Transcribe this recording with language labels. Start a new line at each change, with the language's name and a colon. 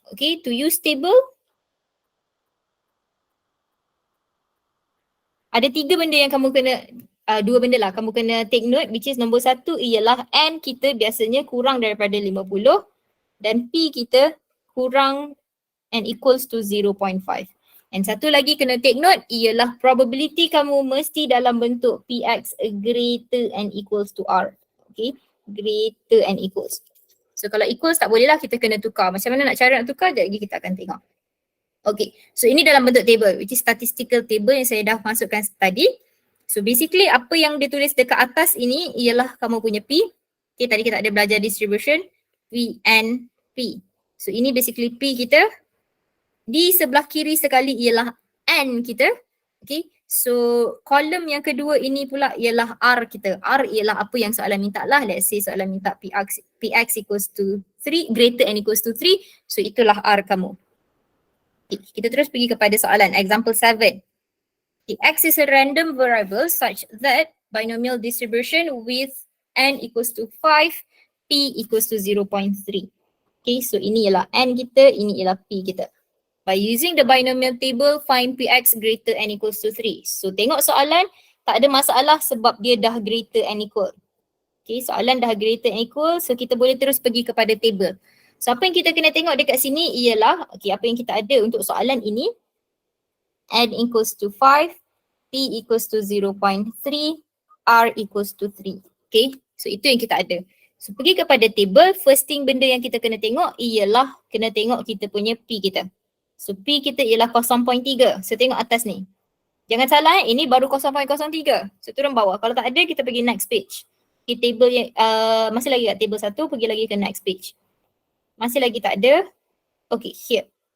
Malay: Okay,
English: to use table
Malay: ada tiga benda yang kamu kena, dua benda lah kamu kena
English: take note, which is
Malay: nombor satu ialah N kita biasanya kurang daripada 50 dan P kita kurang and equals to 0.5. And satu lagi kena
English: take note
Malay: ialah probability kamu mesti dalam bentuk PX
English: greater and equals to R. Okay, greater and equals.
Malay: So kalau equals tak boleh lah, kita kena tukar. Macam mana nak cara nak tukar, sekejap lagi kita akan tengok. Okay, so ini dalam bentuk table,
English: which is statistical table
Malay: yang saya dah masukkan tadi. So basically apa yang dia tulis dekat atas ini ialah kamu punya P. Okay, tadi kita ada belajar distribution, P and P. So ini basically P kita. Di sebelah kiri sekali ialah N kita. Okay, so kolom yang kedua ini pula ialah R kita. R ialah apa yang soalan minta lah.
English: Let's say
Malay: soalan minta
English: PX equals to 3, greater and equals to 3.
Malay: So itulah R kamu. Okay, kita terus pergi kepada soalan.
English: Example 7. Okay, X is a random variable such that binomial distribution with N equals to 5, P equals to 0.3.
Malay: Okay, so ini ialah N kita, ini ialah P kita.
English: By using the binomial table, find PX greater and equals to 3.
Malay: So tengok soalan, tak ada masalah sebab dia dah greater and equal. Okay, soalan dah greater and equal, so kita boleh terus pergi kepada table. So apa yang kita kena tengok dekat sini ialah, okay, apa yang kita ada untuk soalan ini.
English: N equals to 5, P equals to 0.3, R equals to 3.
Malay: Okay, so itu yang kita ada. So pergi kepada table,
English: first thing
Malay: benda yang kita kena tengok ialah kena tengok kita punya P kita. So P kita ialah 0.3. So tengok atas ni. Jangan salah ini baru 0.03. So turun bawah. Kalau tak ada kita pergi
English: next page.
Malay: Okay, table yang masih lagi kat table 1, pergi lagi ke next page. Masih lagi tak ada.
English: Okay, here.